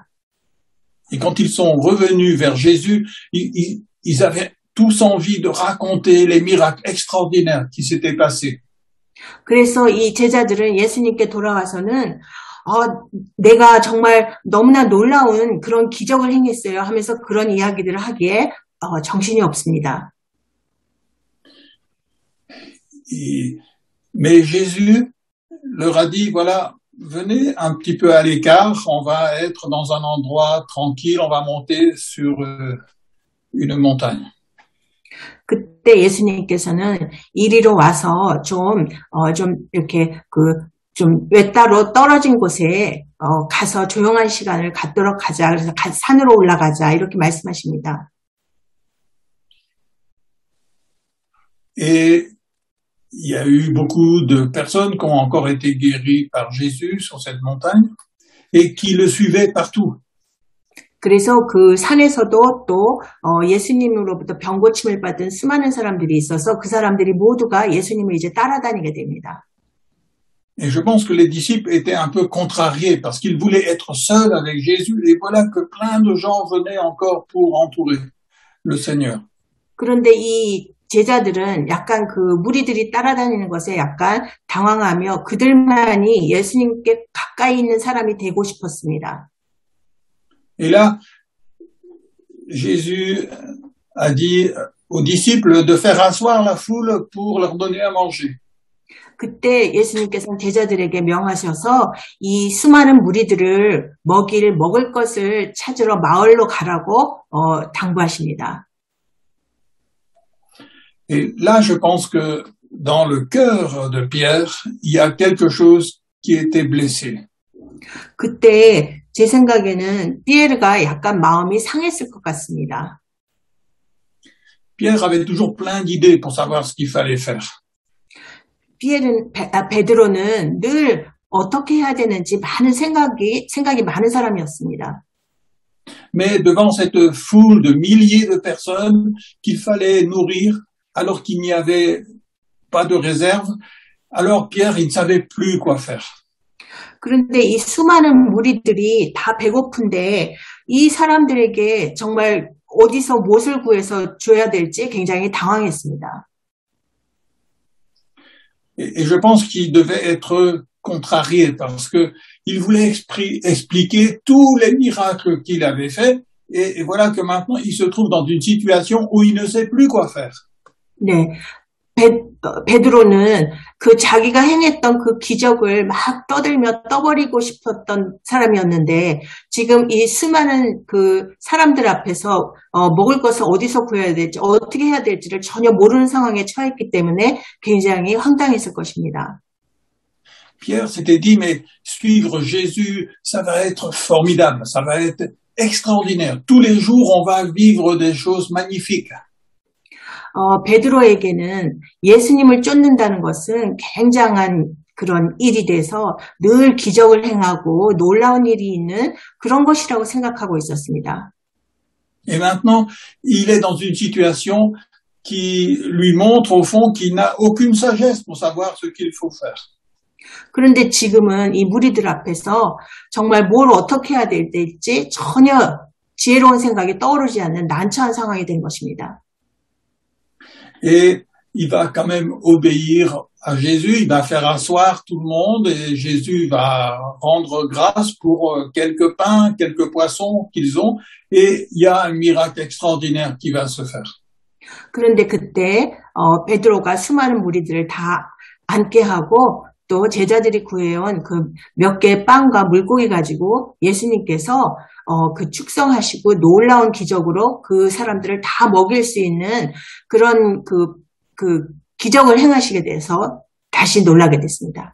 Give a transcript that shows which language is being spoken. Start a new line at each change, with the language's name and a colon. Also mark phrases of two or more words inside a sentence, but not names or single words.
French: Et quand ils sont revenus vers Jésus, ils avaient tous envie de raconter les miracles extraordinaires qui s'étaient passés.
Korean: 그래서 이 제자들은 예수님께 돌아와서는 내가 정말 너무나 놀라운 그런 기적을 행했어요 하면서 그런 이야기들을 하기에 정신이 없습니다.
French: Mais Jésus leur a dit, voilà, venez un petit peu à l'écart, on va être dans un endroit tranquille, on va monter sur une montagne.
Korean: 그때 예수님께서는 이리로 와서 좀 이렇게 좀 외따로 떨어진 곳에 가서 조용한 시간을 갖도록 하자. 그래서 산으로 올라가자. 이렇게 말씀하십니다.
French: Et il y a eu beaucoup de personnes qui ont encore été guéries par Jésus sur cette montagne et qui le suivaient partout.
Korean: 그래서 그 산에서도 또 예수님으로부터 병 고침을 받은 수많은 사람들이 있어서 그 사람들이 모두가 예수님을 이제 따라다니게 됩니다.
French: Et je pense que les disciples étaient un peu contrariés parce qu'ils voulaient être seuls avec Jésus et voilà que plein de gens venaient encore pour entourer le Seigneur.
Korean: 그런데 이 제자들은 약간 그 무리들이 따라다니는 것에 약간 당황하며 그들만이 예수님께 가까이 있는 사람이 되고 싶었습니다.
French: Et là, Jésus a dit aux disciples de faire asseoir la foule pour leur donner à manger.
Korean: 그때 예수님께서는 제자들에게 명하셔서 이 수많은 무리들을 먹을 것을 찾으러 마을로 가라고 당부하십니다.
French: Et là, je pense que dans le cœur de Pierre, il y a quelque chose qui était blessé.
Korean: 그때 제 생각에는 피에르가 약간 마음이 상했을 것 같습니다.
French: Pierre avait toujours plein d'idées pour savoir ce qu'il fallait faire.
Korean: 베드로는 늘 어떻게 해야 되는지 많은 생각이 많은 사람이었습니다.
French: Mais devant cette foule de milliers de personnes qu'il fallait nourrir, alors qu'il n'y avait pas de réserve, alors Pierre, il ne savait plus quoi faire.
Korean: 그런데 이 수많은 무리들이 다 배고픈데 이 사람들에게 정말 어디서 무엇을 구해서 줘야 될지 굉장히 당황했습니다.
French: Et je pense qu'il devait être contrarié parce que il voulait expliquer tous les miracles qu'il avait faits et voilà que maintenant il se trouve dans une situation où il ne sait plus quoi faire.
Korean: 네, 베드로는 그 자기가 행했던 그 기적을 막 떠들며 떠버리고 싶었던 사람이었는데 지금 이 수많은 그 사람들 앞에서 먹을 것을 어디서 구해야 될지 어떻게 해야 될지를 전혀 모르는 상황에 처했기 때문에 굉장히 황당했을 것입니다.
French: Pierre s'était dit, mais suivre Jésus, ça va être formidable, ça va être extraordinaire. Tous les jours, on va vivre des choses magnifiques.
Korean: 베드로에게는 예수님을 쫓는다는 것은 굉장한 그런 일이 돼서 늘 기적을 행하고 놀라운 일이 있는 그런 것이라고 생각하고 있었습니다.
French: Et maintenant, il est dans une situation qui lui montre au fond qu'il n'a aucune sagesse pour savoir ce qu'il faut faire.
Korean: 그런데 지금은 이 무리들 앞에서 정말 뭘 어떻게 해야 될지 전혀 지혜로운 생각이 떠오르지 않는 난처한 상황이 된 것입니다.
French: Et il va quand même obéir à Jésus, il va faire asseoir tout le monde et Jésus va rendre grâce pour quelques pains, quelques poissons qu'ils ont et il y a un miracle extraordinaire qui va se faire.
Korean: 그런데 그때 베드로가 수많은 무리들을 다 앉게 하고 또 제자들이 구해온 그 몇 개의 빵과 물고기 가지고 예수님께서 그 축성하시고 놀라운 기적으로 그 사람들을 다 먹일 수 있는 그런 그 기적을 행하시게 돼서 다시 놀라게 됐습니다.